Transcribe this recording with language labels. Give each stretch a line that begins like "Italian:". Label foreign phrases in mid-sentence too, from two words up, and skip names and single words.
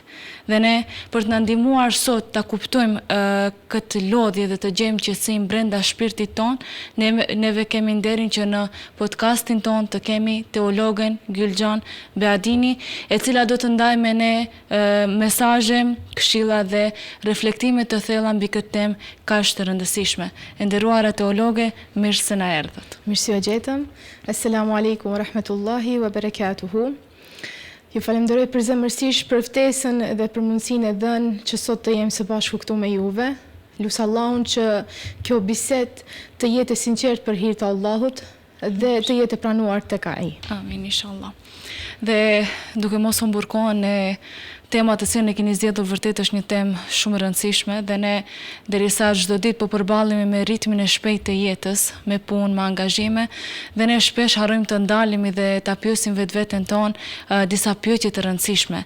Albanian: Dhe ne, për të na ndihmuar sot ta kuptojmë këtë lodhje dhe të gjejmë qetësinë brenda shpirtit tonë, neve kemi nderin që në podcastin tonë të kemi teologen Gylxhan Beadini, e cila do të ndajë me ne mesazhe, këshilla dhe reflektime të thella mbi këtë temë kaq të rëndësishme. E nderuara teologe, mirë se na erdhët. Mirë se u gjetëm.
Arabic: السلام عليكم ورحمة الله وبركاته.
Albanian: Ju falenderoj përzemërsisht për ftesën dhe për mundësinë e dhënë që sot të jem së bashku këtu me juve. Lut Allahun që kjo bisedë të jetë e sinqertë për hir të Allahut dhe të jetë e pranuar tek Ai.
Arabic: آمين إن شاء الله.
Albanian: Dhe duke mos u mburkohen në tema të cilën e keni zgjedhur, vërtet është një temë shumë e rëndësishme dhe ne derisa çdo ditë po përballemi me ritmin e shpejtë të jetës, me punë, me angazhime, dhe ne shpesh harrojmë të ndalemi dhe ta pyesim vetveten tonë disa pyetje të rëndësishme.